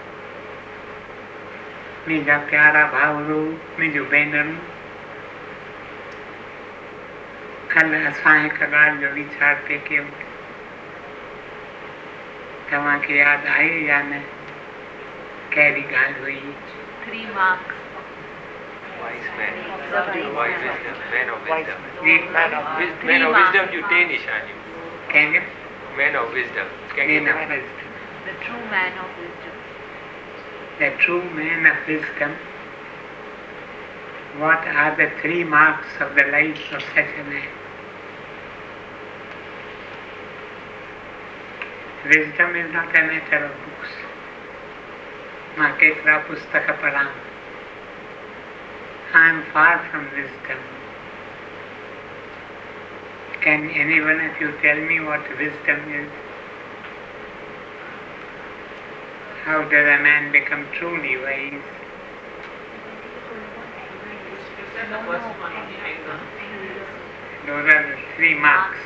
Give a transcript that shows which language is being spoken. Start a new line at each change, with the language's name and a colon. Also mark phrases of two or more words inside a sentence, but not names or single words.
Sindhi: मुंहिंजा प्यारा भाउरो, मुंहिंजूं भेनरूं, कल्ह असां हिक ॻाल्हि जो वीचार पिए कयूं। तव्हांखे यादि आहे या न? कहिड़ी ॻाल्हि हुई?
English: 3 marks. Wise man. Wise wisdom. Man of wisdom. Man of Man of wisdom you take Nishani. Can you? Man of wisdom. Man of wisdom. The true man of wisdom. The true man of wisdom. What are the 3 marks of the life of such a man? Wisdom is not a matter of books.
Sindhi: मां केतिरा पुस्तक पढ़ां,
English: I am far from wisdom. Can any one of you tell me what wisdom is? How does a man become truly wise? Those are the 3 marks.